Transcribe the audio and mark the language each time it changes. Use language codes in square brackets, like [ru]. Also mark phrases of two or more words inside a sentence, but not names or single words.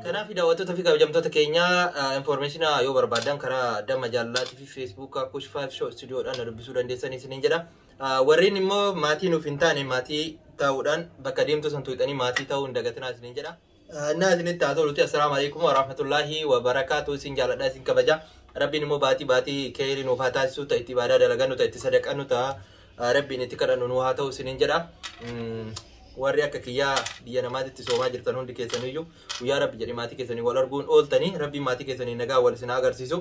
[om] Kanaaf daawwattoota fi kabajamtoota keenya information yoo barbaadan karaa damma jaalalaatii fi Facebook Kush 5 Show studioodhaan dubbisuu dandeessanii isiniin jedha. Warreen immoo maatii nuuf hin taane maatii ta'uudhaan bakka deemtu san tuuxanii maatii ta'uu hin dagatinaa isiniin jedha. Naazinitti haa ta'u [ar] السلام عليكم ورحمة الله وبركاته [om] isin jaaladha isin kabaja. Rabbiin immoo baatii keerii nuuf haa taasisu ta'e itti ibaadaa dalagannu ta'e itti sadaqannu ta'a. Rabbiin itti kadhannu nu haa ta'u isiniin jedha. Warri akka kiyyaa biyya namaatitti soomaa jirtan hundi keessaniyyuu guyyaa Rabbi jedhee maatii keessanii wal arguun ooltanii Rabbiin maatii keessanii nagaa wal isin agarsiisu.